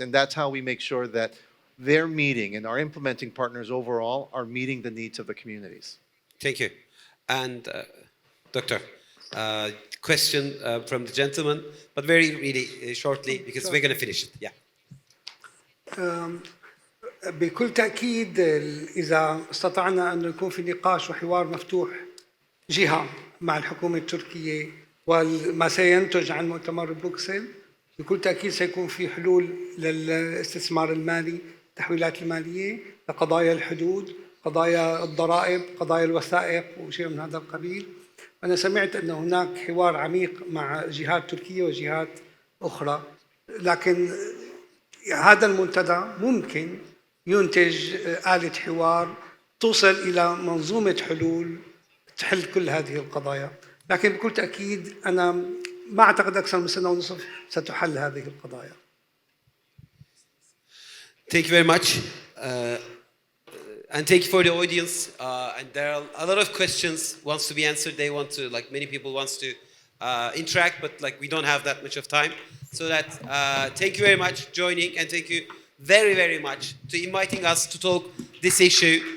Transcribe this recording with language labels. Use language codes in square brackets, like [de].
[en] And that's how we make sure that they're meeting, and our implementing partners overall are meeting the needs of the communities. Thank you. And Doctor, question from the gentleman, but really shortly, because we're going to finish it. Yeah. [ar] بكل تأكيد إذا استطعنا أن يكون في نقاش وحوار مفتوح جهة مع الحكومة التركية وما سينتج عن مؤتمر بروكسل، بكل تأكيد سيكون في حلول للاستثمار المالي، التحويلات المالية، لقضايا الحدود، قضايا الضرائب، قضايا الوثائق وشيء من هذا القبيل. أنا سمعت أن هناك حوار عميق مع جهات تركية وجهات أخرى، لكن هذا المنتدى ممكن ينتج آلة حوار توصل إلى منظومة حلول تحل كل هذه القضايا. لكن بكل تأكيد أنا ما أعتقد أكثر من سنة ونصف ستحل هذه القضايا. [en] Thank you very much. And thank you for the audience. And there are a lot of questions wants to be answered. They want to, like many people wants to interact, but like we don't have that much of time. So that thank you very much joining, and thank you very, very much to inviting us to talk this issue.